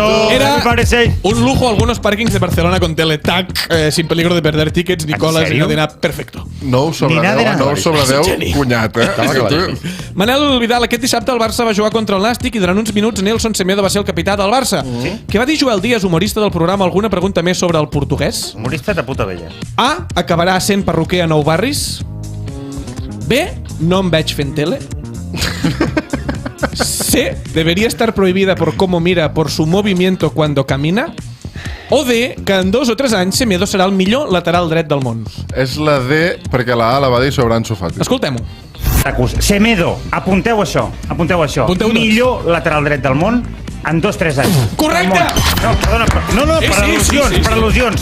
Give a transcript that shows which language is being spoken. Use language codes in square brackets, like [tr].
[es] Era un lujo algunos parkings de Barcelona con Teletac, sin peligro de perder tickets, ni colas, ni nada de nada perfecto. [ca] 9 sobre 10, cunyat, Manel Vidal, aquest dissabte el Barça va jugar contra el Nàstic i durant uns minuts Nelson Semedo va ser el capità del Barça. Què va dir Joel Díaz, humorista del programa? Alguna pregunta més sobre el portuguès? Humorista de puta vella. A, acabarà sent perruquer a Nou Barris. B, no em veig fent tele. [es] C, debería estar prohibida por cómo mira por su movimiento cuando camina. [ca] O D, que en 2 o 3 anys Semedo serà el millor lateral dret del món. És la D, perquè la A la va dir sobre Ansu Fati. Escoltem-ho. Semedo, apunteu això. Millor lateral dret del món en 2-3 anys. Correcte! No, perdona, per al·lusions.